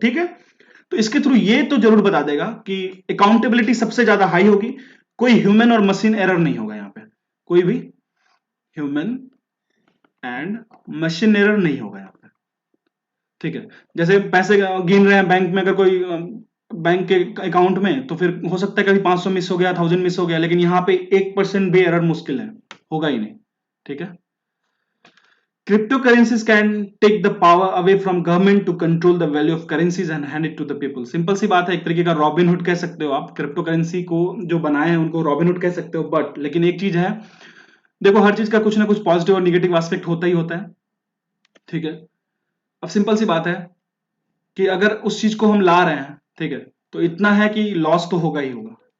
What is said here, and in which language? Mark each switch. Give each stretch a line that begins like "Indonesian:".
Hindi: ठीक है, तो इसके थ्रू ये तो जरूर बता देगा कि अकाउंटेबिलिटी सबसे ज्यादा हाई होगी, कोई ह्यूमन और मशीन एरर नहीं होगा यहाँ पे, कोई भी ह्यूमन एंड मशीन एरर नहीं होगा यहाँ पे। ठीक है, जैसे पैसे गिन रहे हैं बैंक में, अगर कोई बैंक के अकाउंट में, तो फिर हो सकता है कभी 500 मिस हो गया, 1000 मिस हो गया, लेकिन यहाँ पे 1% भी एरर मुश्किल है, होगा ही नहीं। ठीक है,
English: cryptocurrencies can take the power away from government to control the value of currencies and hand it to the people।
Hindi: Simple सी बात है, एक तरीके का रॉबिन हुड कह सकते हो आप, क्रिप्टो करेंसी को जो बनाए हैं उनको रॉबिन हुड कह सकते हो, बट लेकिन एक चीज है, देखो हर चीज का कुछ ना कुछ पॉजिटिव और निगेटिव एस्पेक्ट होता ही होता है। ठीक है, अब सिंपल सी बात है कि अगर उस चीज को हम ला रहे हैं, ठीक है, तो इतना है कि लॉस तो होगा ही होगा।